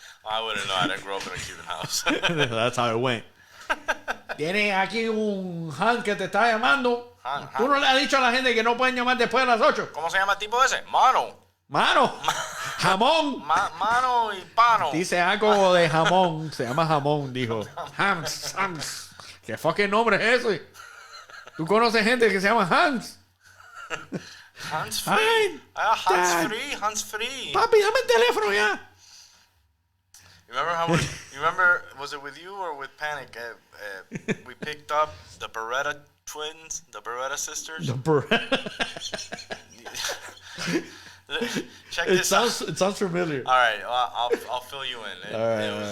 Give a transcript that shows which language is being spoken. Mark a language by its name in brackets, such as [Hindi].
[English] I wouldn't know. I didn't grow up in a Cuban house. That's how it went. [Spanish] Tienes aquí un Han que te está llamando. Tú no le has dicho a la gente que no pueden llamar después de las 8. ¿Cómo se llama el tipo ese? Mano. Jamón. Mano y pano. Dice algo de jamón. Se llama jamón, dijo. Hans. ¿Qué fucking nombre es ese? ¿Tú conoces gente que se llama Hans? Hans Free. Hans Free. Papi, dame el teléfono ya. [English] remember how much? You remember? Was it with you or with Panic? We picked up the Beretta twins, the Beretta sisters. The Beretta. Check this out. It sounds familiar. All right, I'll fill you in. It was